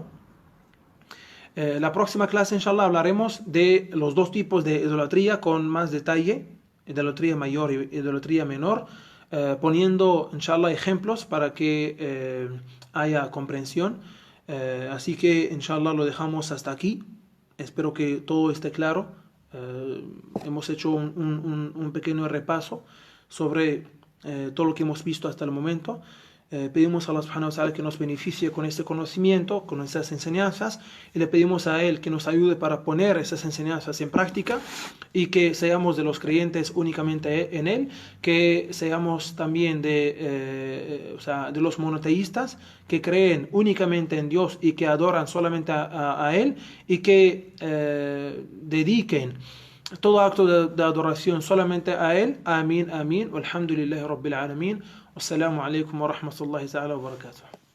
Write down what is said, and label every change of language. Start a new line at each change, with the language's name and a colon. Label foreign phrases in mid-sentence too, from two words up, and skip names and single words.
Spanish: La próxima clase, inshallah, hablaremos de los dos tipos de idolatría con más detalle, idolatría mayor y idolatría menor, poniendo, inshallah, ejemplos para que haya comprensión. Así que, inshallah, lo dejamos hasta aquí. Espero que todo esté claro. Hemos hecho un pequeño repaso sobre todo lo que hemos visto hasta el momento. Pedimos a Allah
Arabic: سبحانه وتعالى
Spanish: que nos beneficie con este conocimiento, con estas enseñanzas, y le pedimos a Él que nos ayude para poner esas enseñanzas en práctica y que seamos de los creyentes únicamente en Él, que seamos también de los monoteístas que creen únicamente en Dios y que adoran solamente a Él y que dediquen todo acto de adoración solamente a Él. Amén, amén.
Arabic: والحمد لله رب العالمين. والسلام عليكم ورحمة الله تعالى وبركاته.